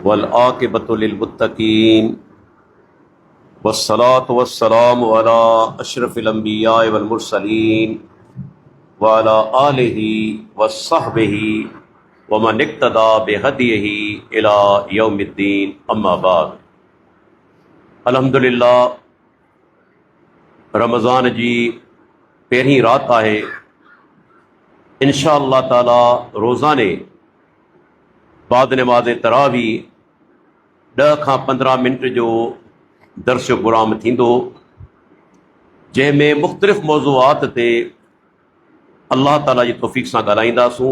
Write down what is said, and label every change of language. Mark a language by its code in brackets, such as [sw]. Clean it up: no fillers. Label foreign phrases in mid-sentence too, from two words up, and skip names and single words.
[ar] والعاقبة للمتقين والصلاة والسلام على أشرف الأنبياء والمرسلين وعلى آله وصحبه ومن اقتدى بهديه إلى يوم الدين أما بعد. [sd] अल्हम्दुलिल्लाह, रमज़ान जी पहिरीं रात आहे। इंशाअल्लाह ताला रोज़ाने बाद नमाज़ तरावी 10 खां 15 मिनट जो दर्स क़ुरान थींदो, जंहिंमें मुख़्तलिफ़ मौज़ूआत ते अल्लाह ताला जी तौफ़ीक़ सां ॻाल्हाईंदासूं।